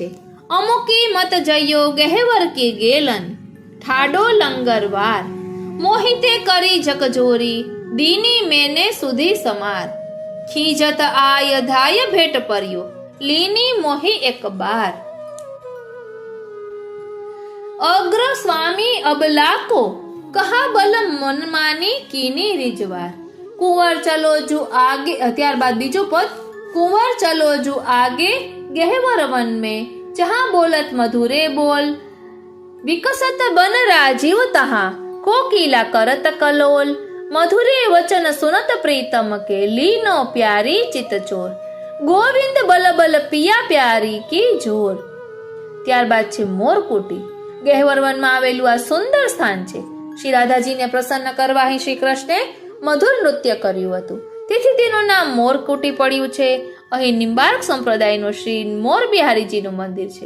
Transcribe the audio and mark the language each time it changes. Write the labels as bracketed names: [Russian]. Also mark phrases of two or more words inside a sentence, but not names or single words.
[Braj] अमुकी मत जयो गहेवर की गेलन, ठाडो लंगरवार, मोहिते करी जकजोरी, दीनी मेने सुधी समार, खीजत आय धाय भेट पर्यो, लीनी मोही एक बार. अग्र स्वामी अबलाको, कहा बलम मनमानी कीनी रीजवार. कुंवर चलो जु आगे. [Gujarati] ત્યારબાદ બીજું પદ, [Braj] कुंवर चलो जु आगे गहेवर वन में, जहां बोलत मधुरे बोल, विकसत बन राजीव तहां, कोकिला करत कलोल, मधुरे वचन सुनत प्रीतम के, लीनो प्यारी चित चोर, गोविंद बल बल पिया प्यारी की जोर. [Gujarati] ત્યારબાદ છે મોરકુટી. ગહેવર વનમાં આવેલું આ સુંદર સ્થાન છે. શ્રી રાધાજીને પ્રસન્ન કરવા અહીં શ્રી કૃષ્ણે મધુર નૃત્ય કર્યું હતું, તેથી તેનું નામ મોરકુટી પડ્યું છે. અહીં નિંબાર્ક સંપ્રદાયનું શ્રી મોર બિહારીજીનું મંદિર છે.